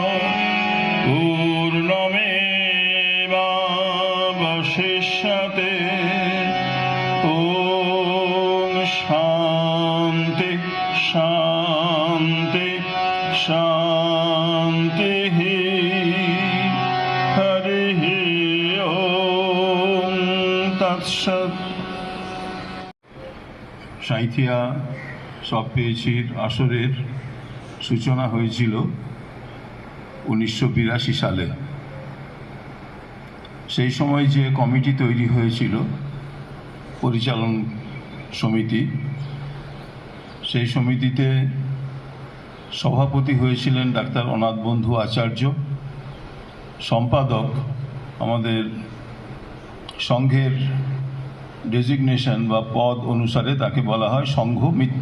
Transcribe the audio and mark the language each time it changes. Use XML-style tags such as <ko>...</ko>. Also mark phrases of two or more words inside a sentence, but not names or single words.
<sa>पूर्णमेवावशिष्यते ॐ शान्ति शान्ति शान्तिः हरिः ॐ तत्सत्।</sa> <bn>সাঁইথিয়া সব পেয়েছির আসরের সূচনা হয়েছিল 1982 সালে। সেই সময় যে কমিটি তৈরি হয়েছিল পরিচালন সমিতি, সেই সমিতিতে সভাপতি হয়েছিলেন ডাক্তার অনাথ বন্ধু আচার্য, সম্পাদক আমাদের সংঘের ডেজিগনেশন বা পদ অনুসারে তাকে বলা হয় সংঘমিত্র।</bn>